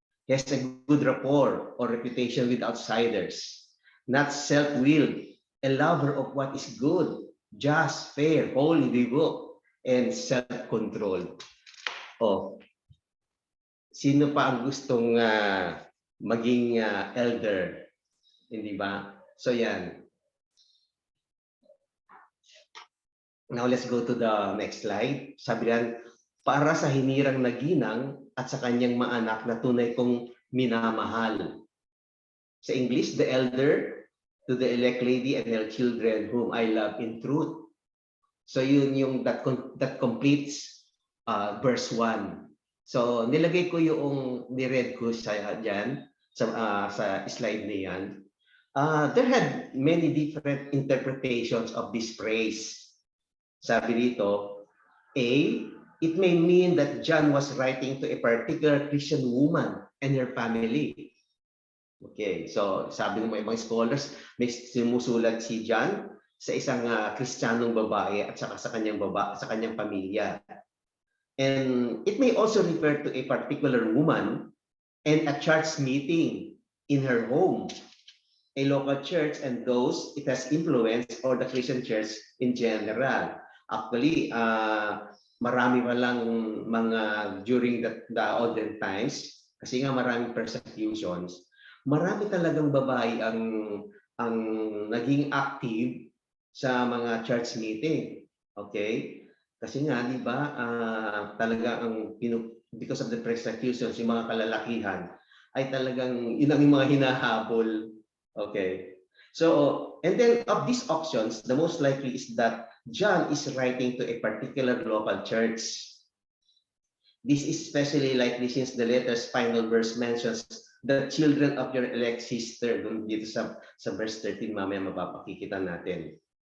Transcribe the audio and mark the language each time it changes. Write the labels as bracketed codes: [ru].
[en] He has a good rapport or reputation with outsiders, not self-willed, a lover of what is good, just, fair, holy, devout, and self-control. [tl] Oh, sino pa ang gustong maging elder? Hindi ba? So yan. [en] Now let's go to the next slide. [tl] Sabi yan, para sa hinirang na ginang at sa kanyang mga anak na tunay kong minamahal. Sa English, [en] the elder to the elect lady and her children whom I love in truth. [tl] So yun yung [en] that completes verse 1. [tl] So nilagay ko yung ni-read ko sa dyan sa slide na yan. [en] There had many different interpretations of this phrase. [tl] Sabi dito, [en] A, it may mean that John was writing to a particular Christian woman and her family. [tl] Okay, so sabi ng mga scholars, may simusulat si John sa isang Kristiyanong babae at saka sa kanyang pamilya. [en] And it may also refer to a particular woman and a church meeting in her home, a local church and those it has influenced, or the Christian church in general. [tl] Actually, marami palang mga [en] during the olden times, [tl] kasi nga maraming persecutions, marami talagang babae ang naging active sa mga church meeting. Okay? Kasi nga, di ba, talaga [en] because of the persecutions, [tl] yung mga kalalakihan, ay talagang yun ang mga hinahabol. [en] Okay? So, and then of these options, the most likely is that John is writing to a particular local church. This is especially likely since the letter's final verse mentions the children of your elect sister. [tl] Dito sa verse 13, mamaya mapapakikita natin.